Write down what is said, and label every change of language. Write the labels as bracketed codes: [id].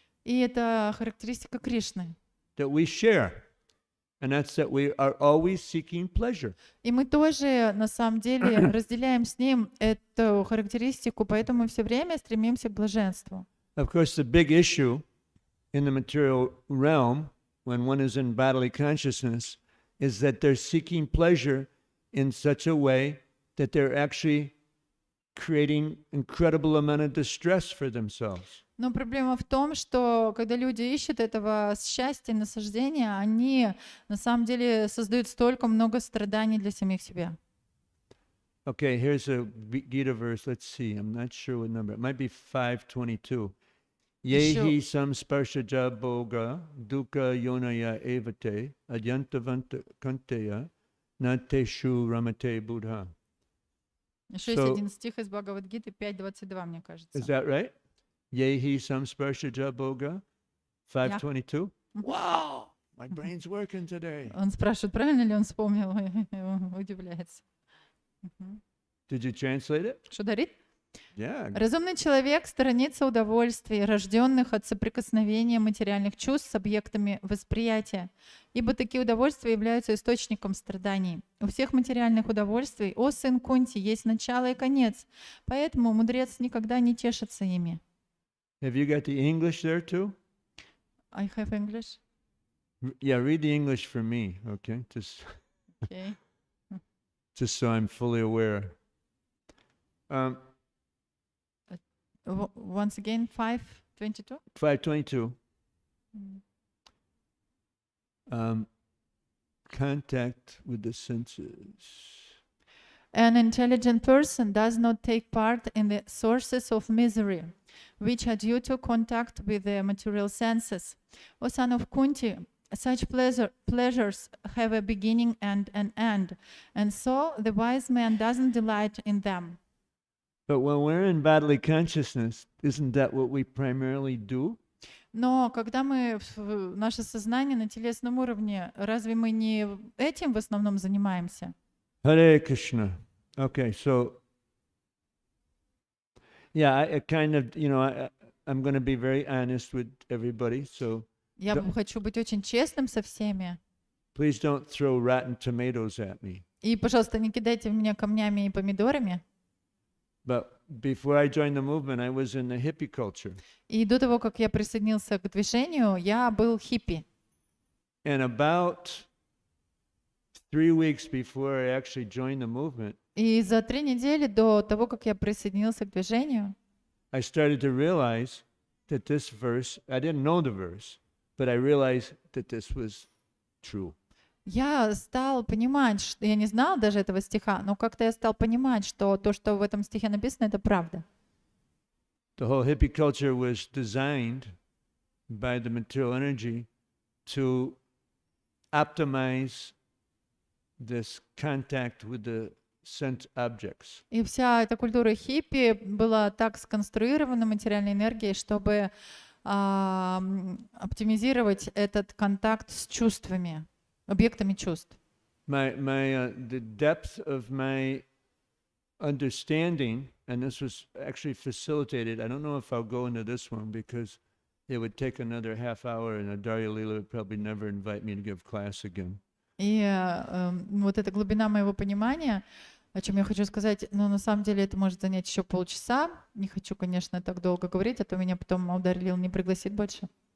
[ru] И это характеристика Кришны. [en] that we share. And that's that we are always seeking pleasure. [ru] И мы тоже, на самом деле, разделяем с ним эту характеристику, поэтому мы все время стремимся к блаженству. [en] Of course, the big issue in the material realm, when one is in bodily consciousness, is that they're seeking pleasure in such a way that they're actually creating incredible amount of distress for themselves. [ru] Но проблема в том, что когда люди ищут этого счастья, наслаждения, они на самом деле создают столько много страданий для самих себя. [en] Okay, here's a Gita verse. Let's see. I'm not sure what number. It might be 522. [sa] Yehi samsparshaja boga dukkha yonaya evate adyantavanta kanteya nateshu ramate buddha. [ru] Еще есть один стих из Бхагавад-гиты 5.22, мне кажется. [en] Is that right? [sa] Yehi samsparshaja boga [en] 522. Wow, my brain's working today. [ru] Он спрашивает, правильно ли он вспомнил, и он удивляется. [en] Did you translate it? [ru] Что дарит? [en] Yeah. [ru] Разумный человек сторонится удовольствий, рожденных от соприкосновения материальных чувств с объектами восприятия, ибо такие удовольствия являются источником страданий. У всех материальных удовольствий, о сын Кунти, есть начало и конец, поэтому мудрец никогда не тешится ими. [en] Have you got the English there too? I have English. Yeah, read the English for me, okay? Okay. Just so I'm fully aware. Once again, 5:22. 522. Contact with the senses. An intelligent person does not take part in the sources of misery, which are due to contact with the material senses. O son of Kunti, such pleasures have a beginning and an end, and so the wise man doesn't delight in them. But when we're in bodily consciousness, isn't that what we primarily do? [ru] Но когда мы наше сознание на телесном уровне, разве мы не этим в основном занимаемся? [en] Hare Krishna. Okay, so yeah, I kind of, I'm going to be very honest with everybody. So [ru] Я хочу быть очень честным со всеми. [en] please don't throw rotten tomatoes at me. [ru] И, пожалуйста, не кидайте в меня камнями и помидорами. [en] But before I joined the movement, I was in the hippie culture. [ru] И до того, как я присоединился к движению, я был хиппи. [en] And about 3 weeks before I actually joined the movement, [ru] И за 3 недели до того, как я присоединился к движению, [en] I started to realize that this verse, I didn't know the verse, but I realized that this was true. [ru] я стал понимать, что я не знал даже этого стиха, но как-то я стал понимать, что то, что в этом стихе написано, это правда. [en] The whole hippie culture was designed by the material energy to optimize this contact with the sense objects. [ru] И вся эта культура хиппи была так сконструирована материальной энергией, чтобы оптимизировать этот контакт с чувствами, объектами чувств. [en] The depth of my understanding, and this was actually facilitated, I don't know if I'll go into this one because it would take another half hour and Adarya Leela would probably never invite me to give class again. [ru] И вот эта глубина моего понимания, о чем я хочу сказать, но на самом деле это может занять еще полчаса. Не хочу, конечно, так долго говорить, а то меня потом Адарья Лила не пригласит больше.